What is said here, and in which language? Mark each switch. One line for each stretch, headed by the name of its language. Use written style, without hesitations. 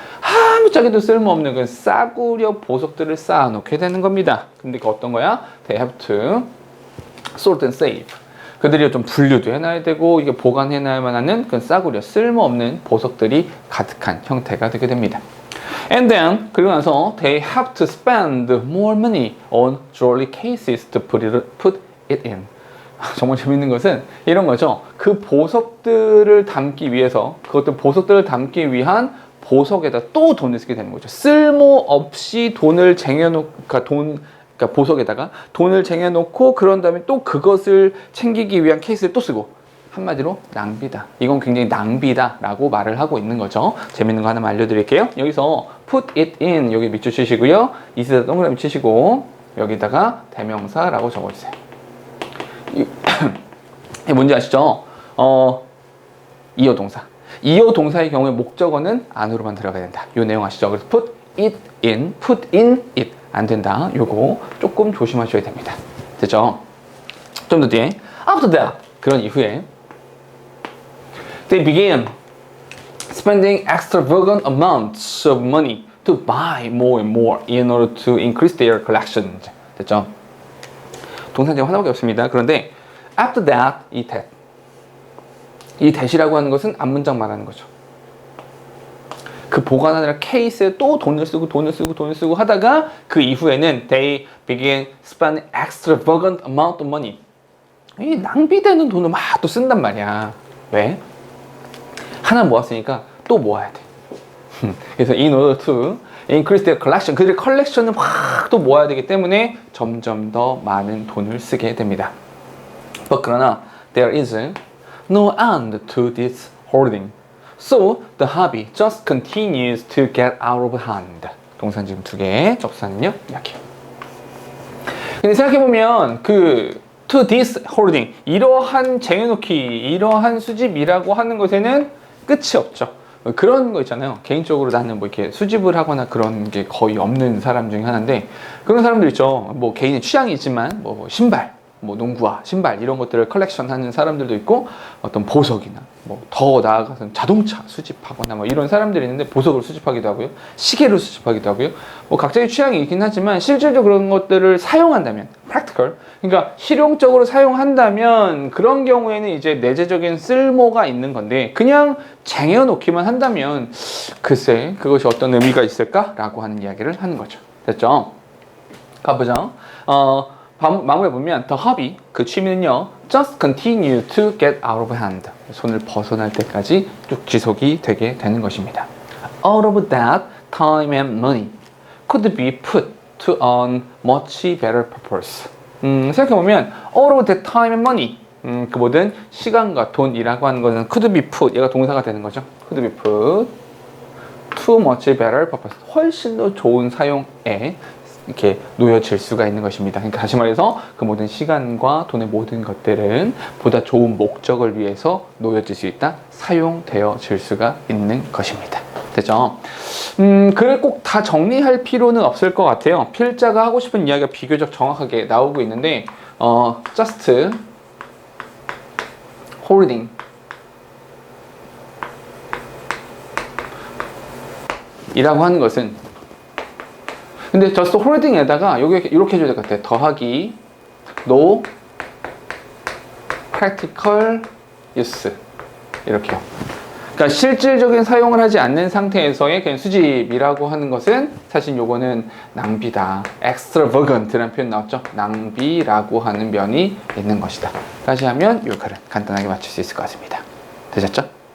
Korean: 아무짝에도 쓸모없는 그 싸구려 보석들을 쌓아놓게 되는 겁니다. 근데 그 어떤 거야?
English: They have to sort and save.
Korean: 그들이 좀 분류도 해놔야 되고 이게 보관해놔야만 하는 그 싸구려 쓸모없는 보석들이 가득한 형태가 되게 됩니다.
English: And then
Korean: 그리고 나서
English: they have to spend more money on jewelry cases to put it in.
Korean: 정말 재밌는 것은 이런 거죠. 그 보석들을 담기 위해서 그것들 보석들을 담기 위한 보석에다 또 돈을 쓰게 되는 거죠. 쓸모없이 돈을 쟁여놓고 그러니까 보석에다가 돈을 쟁여놓고 그런 다음에 또 그것을 챙기기 위한 케이스를 또 쓰고 한마디로 낭비다. 이건 굉장히 낭비다 라고 말을 하고 있는 거죠. 재밌는 거 하나만 알려드릴게요. 여기서 put it in 여기 밑줄 치시고요. 이스에다 동그라미 치시고 여기다가 대명사라고 적어주세요. 이게 뭔지 아시죠? 이어 동사. 이어 동사의 경우에 목적어는 안으로만 들어가야 된다. 이 내용 아시죠? 그래서 put in it 안 된다. 요거 조금 조심하셔야 됩니다. 됐죠? 좀 더 뒤에
English: after that
Korean: 그런 이후에
English: they began spending extravagant amounts of money to buy more and more in order to increase their collections.
Korean: 됐죠? 동사는 하나밖에 없습니다. 그런데 after that 이 that이라고 하는 것은 앞문장 말하는 거죠. 그 보관하느라 케이스에 또 돈을 쓰고 하다가 그 이후에는
English: they began spending extravagant amount of money.
Korean: 이 낭비되는 돈을 막 또 쓴단 말이야. 왜? 하나 모았으니까 또 모아야 돼. 그래서
English: in order to increase their collection.
Korean: 그들의 컬렉션을 확 또 모아야 되기 때문에 점점 더 많은 돈을 쓰게 됩니다. 그러나
English: there is no end to this hoarding. So the hobby just continues to get out of hand.
Korean: 동사는 지금 두 개, 접사는요 이렇게. 근데 생각해보면 그 to this hoarding 이러한 쟁여놓기, 이러한 수집이라고 하는 것에는 끝이 없죠. 그런 거 있잖아요. 개인적으로 나는 뭐 이렇게 수집을 하거나 그런 게 거의 없는 사람 중에 하나인데 그런 사람들 있죠. 뭐 개인의 취향이 있지만 뭐 신발, 뭐 농구화, 신발 이런 것들을 컬렉션하는 사람들도 있고 어떤 보석이나 뭐 더 나아가서 자동차 수집하거나 뭐 이런 사람들이 있는데 보석을 수집하기도 하고요. 시계를 수집하기도 하고요. 뭐 각자의 취향이 있긴 하지만 실질적으로 그런 것들을 사용한다면 practical 그러니까 실용적으로 사용한다면 그런 경우에는 이제 내재적인 쓸모가 있는 건데 그냥 쟁여놓기만 한다면 글쎄 그것이 어떤 의미가 있을까라고 하는 이야기를 하는 거죠. 됐죠? 가보죠. 마무리해 보면 the hobby 그 취미는요
English: just continue to get out of hand
Korean: 손을 벗어날 때까지 쭉 지속이 되게 되는 것입니다.
English: All of that time and money could be put to a much better purpose.
Korean: 생각해 보면
English: all of that time and money
Korean: 그 모든 시간과 돈이라고 하는 것은
English: could be put
Korean: 얘가 동사가 되는 거죠.
English: could be put to much better purpose
Korean: 훨씬 더 좋은 사용에 이렇게 놓여질 수가 있는 것입니다. 그러니까 다시 말해서 그 모든 시간과 돈의 모든 것들은 보다 좋은 목적을 위해서 놓여질 수 있다, 사용되어질 수가 있는 것입니다. 됐죠? 글을 꼭 다 정리할 필요는 없을 것 같아요. 필자가 하고 싶은 이야기가 비교적 정확하게 나오고 있는데 just holding 이라고 하는 것은 근데 just holding에다가 여기 이렇게 해줘야 될 것 같아요. 더하기
English: no practical use 이렇게요.
Korean: 그러니까 실질적인 사용을 하지 않는 상태에서의 그냥 수집이라고 하는 것은 사실 요거는 낭비다. extravagant라는 표현 나왔죠? 낭비라고 하는 면이 있는 것이다. 다시 하면 요 글은 간단하게 맞출 수 있을 것 같습니다. 되셨죠?